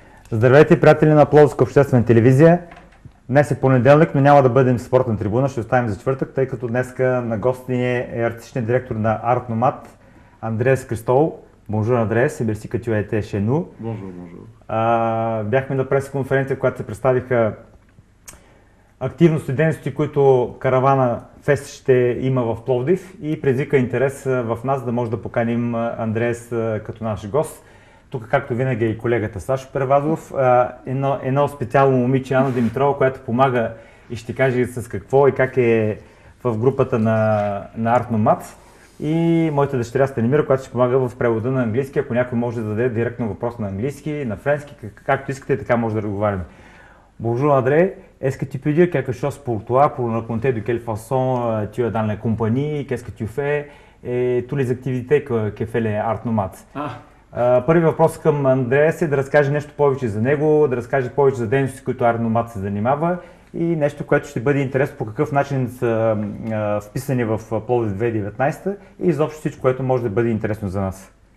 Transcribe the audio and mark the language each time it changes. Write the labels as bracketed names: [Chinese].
[Bulgarian] Здравейте, приятели на Пловдивска обществена телевизия. Днес е понеделник, но няма да бъдем в спортна трибуна, ще оставим за четвъртък, тъй като днеска на гост ни е артистичният директор на Арт Номад, Андреа с Кристу. [French] Bonjour Андреа, c'est merci que tu as été chez nous. Bonjour, bonjour. [Bulgarian] Бяхме на пресконференция, когато се представиха активности и дейности, които Каравана Фест ще има в Пловдив и предизвика интерес в нас да може да поканим Андреа като наш гост. Тук, както винаги, е и колегата Сашо Превазов, едно специално момиче, Ана Димитрова, която помага и ще каже с какво и как е в групата на Арт Номад. И моята дъщеря Станимира, която ще помага в превода на английски. Ако някой може да даде директно въпрос на английски, на френски, както искате, така може да разговаряме. [French] Bonjour André, est-ce que tu peux dire quelque chose pour toi, pour nous raconter de quelle façon tu es dans la compagnie, qu'est-ce que tu fais et toutes les activités que fait les Art Nomads? [Bulgarian] Първият въпрос към Андреа е да разкаже нещо повече за него, да разкаже повече за дейности, с които Арт Номад се занимава и нещо, което ще бъде интересно по какъв начин са вписани в Пловдив 2019 и изобщо всичко, което може да бъде интересно за нас.